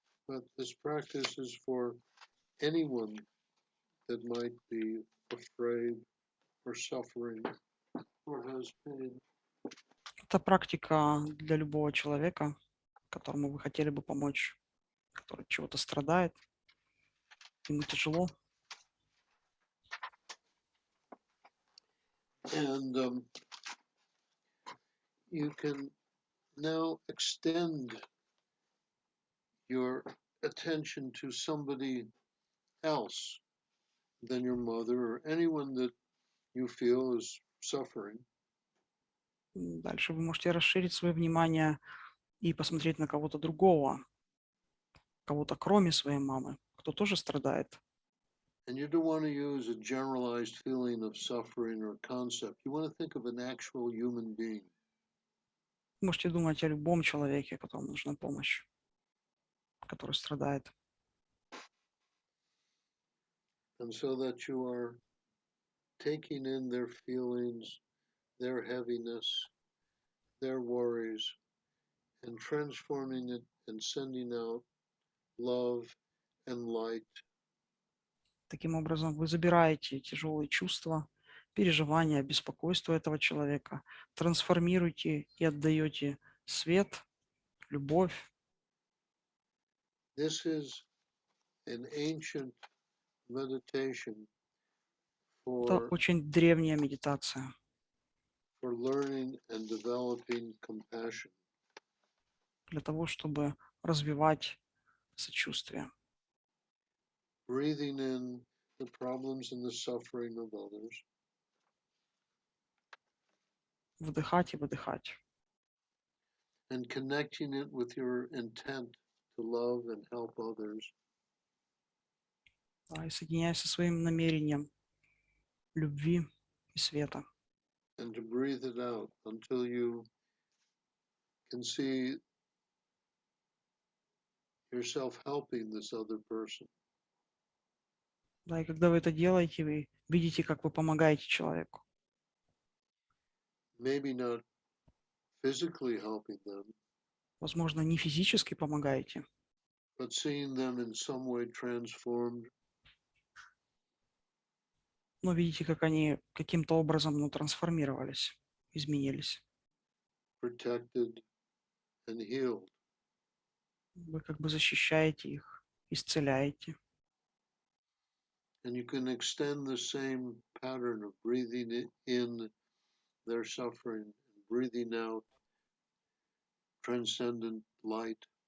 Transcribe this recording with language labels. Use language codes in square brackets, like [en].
[en] But this practice is for anyone that might be afraid or suffering or has pain. [ru] Это практика для любого человека, которому вы хотели бы помочь, который чего-то страдает, ему тяжело. [en] And you can now extend your attention to somebody else than your mother or anyone that you feel is suffering. [ru] Дальше вы можете расширить свое внимание и посмотреть на кого-то другого, кого-то кроме своей мамы, кто тоже страдает. [en] And you don't want to use a generalized feeling of suffering or concept. You want to think of an actual human being. [ru] Вы можете думать о любом человеке, которому нужна помощь, который страдает. [en] And so that you are taking in their feelings, their heaviness, their worries, and transforming it and sending out love and light. [ru] Таким образом, вы забираете тяжелые чувства, переживания, беспокойство этого человека, трансформируете и отдаете свет, любовь. [en] This is an ancient meditation [ru] Это [en] for [ru] очень древняя медитация [en] learning and developing compassion. [ru] для того, чтобы развивать сочувствие. [en] Breathing in the problems and the suffering of others, [ru] Вдыхать и выдыхать. [en] and connecting it with your intent to love and help others. [ru] И соединяясь со своим намерением любви и света. [en] And to breathe it out until you can see yourself helping this other person. [ru] Да, и когда вы это делаете, вы видите, как вы помогаете человеку. [en] Maybe not physically helping them, [ru] Возможно, не физически помогаете, [en] but seeing them in some way transformed, [ru] но видите, как они каким-то образом трансформировались, изменились. [en] protected, and healed. [ru] Вы как бы защищаете их, исцеляете. [en] And you can extend the same pattern of breathing in their suffering and breathing out transcendent light.